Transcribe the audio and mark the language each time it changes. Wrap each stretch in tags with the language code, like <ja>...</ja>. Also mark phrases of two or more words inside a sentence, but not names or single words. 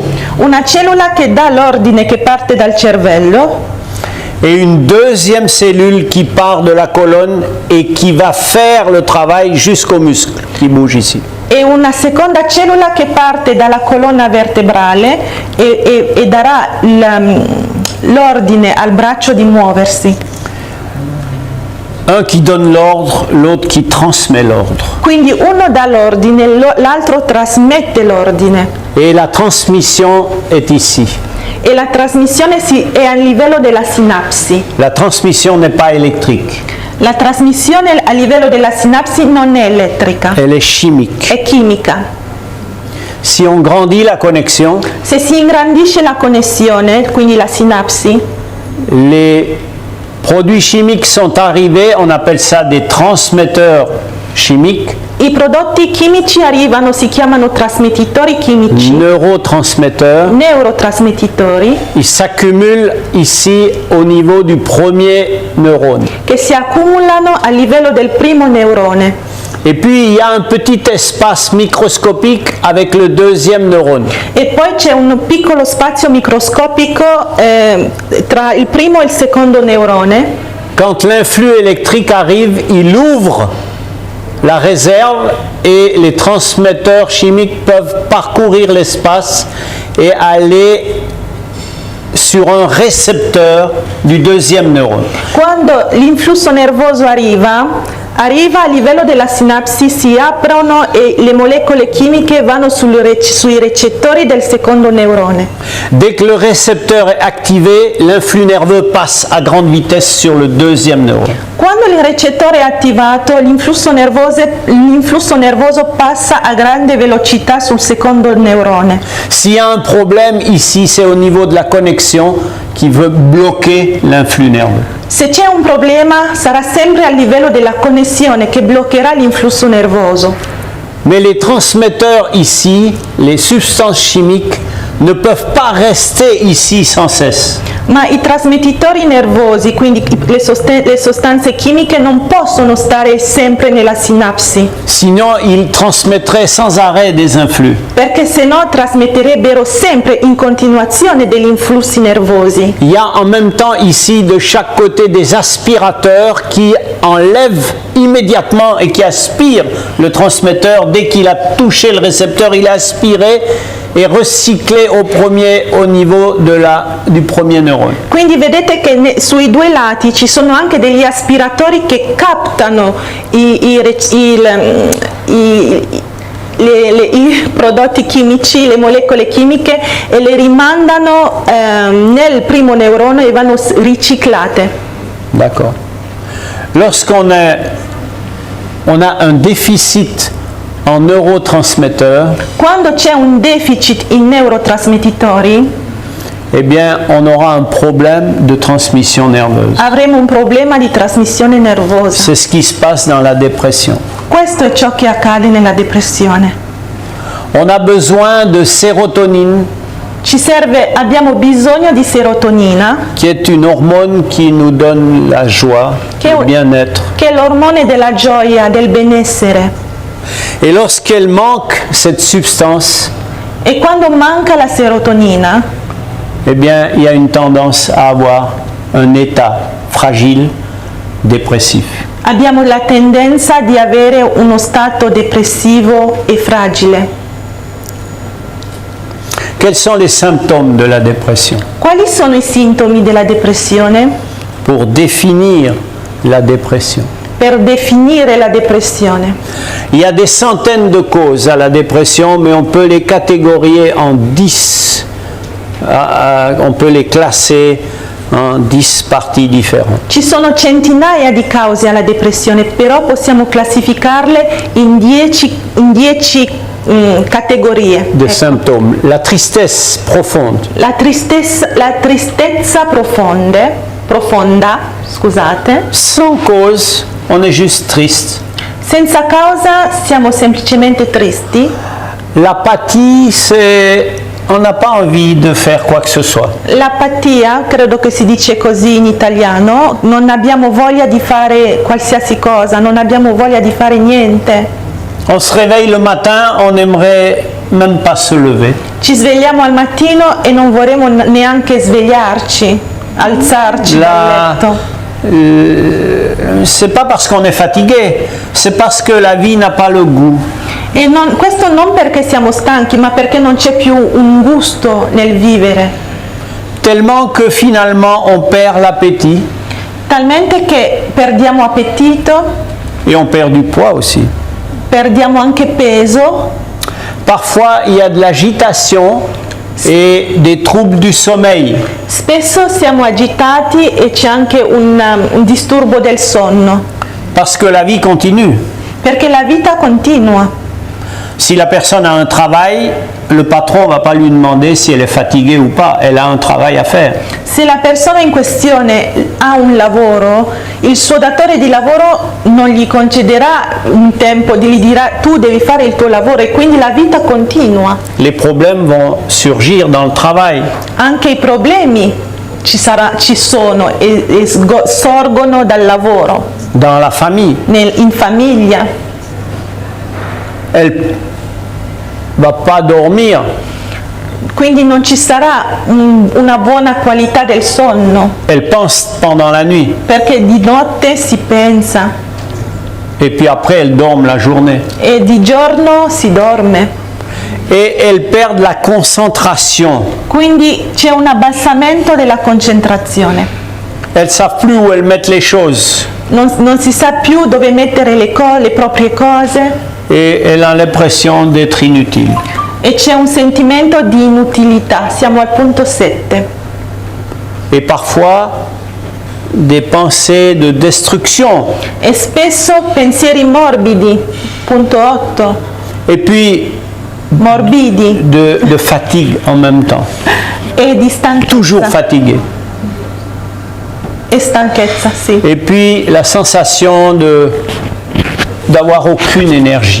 <it>Una cellula che dà l'ordine che parte dal cervello</it> <fr>et une deuxième cellule qui part de la colonne et qui va faire le travail jusqu'au muscle qui bouge ici.</fr> <it>e una seconda cellula che parte dalla colonna vertebrale e darà l'ordine al braccio di muoversi.</it> <fr>Un qui donne l'ordre, l'autre qui transmet l'ordre.</fr> <it>Quindi uno dà l'ordine, l'altro trasmette l'ordine.</it> <fr>Et la transmission est ici.</fr> <it>E la trasmissione è a livello della sinapsi.</it> <fr>La transmission n'est pas électrique,</fr> <it>La trasmissione a livello della sinapsi non è elettrica,</it> <fr>elle est chimique.</fr> <it>è chimica.</it> <fr>Si on grandit la connexion,</fr> <it>Se si ingrandisce la connessione, quindi la sinapsi,</it> <fr>les produits chimiques sont arrivés, on appelle ça des transmetteurs chimiques,</fr> <it>i prodotti chimici arrivano, si chiamano trasmettitori chimici,</it> <fr>neurotransmetteurs.</fr> <it>neurotrasmettitori,</it> <fr>Ils s'accumulent ici au niveau du premier neurone.</fr> <it>che si accumulano a livello del primo neurone.</it> <fr>Et puis il y a un petit espace microscopique avec le deuxième neurone.</fr> <it>E poi c'è un piccolo spazio microscopico tra il primo e il secondo neurone.</it> <fr>Quand l'influx électrique arrive, il ouvre la réserve et les transmetteurs chimiques peuvent parcourir l'espace et aller sur un récepteur du deuxième neurone.</fr> <it>Quando l'influsso nervoso arriva a livello della sinapsi, si aprono e le molecole chimiche vanno sui recettori del secondo neurone.</it> <fr>Dès que le récepteur est activé, l'influx nerveux passe à grande vitesse sur le deuxième neurone.</fr> <it>Quando il recettore è attivato, l'influsso nervoso passa a grande velocità sul secondo neurone.</it> <fr>S'il y a un problème ici, c'est au niveau de la connexion qui veut bloquer l'influx nerveux.</fr> <it>Se c'è un problema, sarà sempre a livello della connessione che bloccherà l'influsso nervoso.</it> <fr>Mais les transmetteurs ici, les substances chimiques, ne peuvent pas rester ici sans cesse.</fr> <it>Ma i trasmettitori nervosi, quindi le sostanze chimiche, non possono stare sempre nella sinapsi,</it> <fr>Sinon, ils transmettraient sans arrêt des influx.</fr> <it>perché se no trasmetterebbero sempre in continuazione degli influssi nervosi.</it> <fr>Il y a en même temps ici de chaque côté des aspirateurs qui enlèvent immédiatement et qui aspirent le transmetteur. Dès qu'il a touché le récepteur, il est aspiré et recyclé au niveau du premier neurone.</fr> <it>Quindi vedete che sui due lati ci sono anche degli aspiratori che captano i prodotti chimici, le molecole chimiche, e le rimandano nel primo neurone e vanno riciclate.</it> <fr>D'accord. Lorsqu'on a un déficit en neurotransmetteurs,</fr> <it>Quando c'è un deficit in neurotrasmettitori,</it> <fr>eh bien, on aura un problème de transmission nerveuse.</fr> <it>avremo un problema di trasmissione nervosa.</it> <fr>C'est ce qui se passe dans la dépression.</fr> <it>Questo è ciò che accade nella depressione.</it> <fr>On a besoin de sérotonine,</fr> <it>Abbiamo bisogno di serotonina,</it> <fr>qui est une hormone qui nous donne la joie, le bien-être.</fr> <it>che è l'ormone della gioia, del benessere.</it> <fr>Et lorsqu'elle manque cette substance,</fr> <it>E quando manca la serotonina,</it> <fr>eh bien, il y a une tendance à avoir un état fragile, dépressif.</fr> <it>abbiamo la tendenza di avere uno stato depressivo e fragile.</it> <fr>Quels sont les symptômes de la dépression?</fr> <it>Quali sono i sintomi della depressione?</it> <fr>Pour définir la dépression,</fr> <it>Per definire la depressione.</it> <fr>il y a des centaines de causes à la dépression, mais on peut les catégoriser en 10. On peut les classer en 10 parties différentes.</fr> <it>Ci sono centinaia di cause alla depressione, però possiamo classificarle in 10 categorie.</it> <fr>De symptômes. La tristesse profonde,</fr> <it>La tristezza profonda, scusate,</it> <fr>sans cause, on est juste triste.</fr> <it>senza causa siamo semplicemente tristi.</it> <fr>L'apathie, c'est on n'a pas envie de faire quoi que ce soit.</fr> <it>L'apatia, credo che si dice così in italiano, non abbiamo voglia di fare qualsiasi cosa, non abbiamo voglia di fare niente.</it> <fr>On se réveille le matin, on n'aimerait même pas se lever.</fr> <it>Ci svegliamo al mattino e non vorremmo neanche svegliarci, alzarci dal letto.</it> <fr>C'est pas parce qu'on est fatigué, c'est parce que la vie n'a pas le goût.</fr> <it>E questo non perché siamo stanchi, ma perché non c'è più un gusto nel vivere.</it> <fr>Tellement que finalement on perd l'appétit</fr> <it>Talmente che perdiamo appetito,</it> <fr>et on perd du poids aussi.</fr> <it>perdiamo anche peso.</it> <fr>Parfois il y a de l'agitation et des troubles du sommeil.</fr> <it>Spesso siamo agitati e c'è anche un disturbo del sonno,</it> <fr>Parce que la vie continue.</fr> <it>perché la vita continua.</it> <fr>Si la personne a un travail, le patron ne va pas lui demander si elle est fatiguée ou pas. Elle a un travail à faire.</fr> <it>Se la persona in questione ha un lavoro, il suo datore di lavoro non gli concederà un tempo, gli dirà tu devi fare il tuo lavoro, e quindi la vita continua.</it> <fr>Les problèmes vont surgir dans le travail.</fr> <it>Anche i problemi ci sono e sorgono dal lavoro,</it> <fr>Dans la famille,</fr> <it>in famiglia.</it> <fr>elle va pas dormir.</fr> <it>Quindi non ci sarà una buona qualità del sonno,</it> <fr>Elle pense pendant la nuit.</fr> <it>perché di notte si pensa</it> <fr>Et puis après, elle dorme la journée.</fr> <it>e di giorno si dorme.</it> <fr>Et elle perd la concentration.</fr> <it>Quindi c'è un abbassamento della concentrazione.</it> <fr>Elles ne savent plus où elles mettent les choses.</fr> <it>Non si sa più dove mettere le proprie cose,</it> <fr>Et elle a l'impression d'être inutile.</fr> <it>e c'è un sentimento di inutilità. Siamo al punto 7.</it> <fr>Et parfois, des pensées de destruction.</fr> <it>E spesso pensieri morbidi, punto 8,</it> <fr>Et puis,</fr> <it>morbidi</it> <fr>de fatigue en même temps.</fr> <it>e di</it> <fr>Toujours</fr> <it>stanchezza.</it> <fr>fatigué.</fr> <it>E stanchezza, sì.</it> <fr>Et puis, la sensation d'avoir aucune énergie.</fr>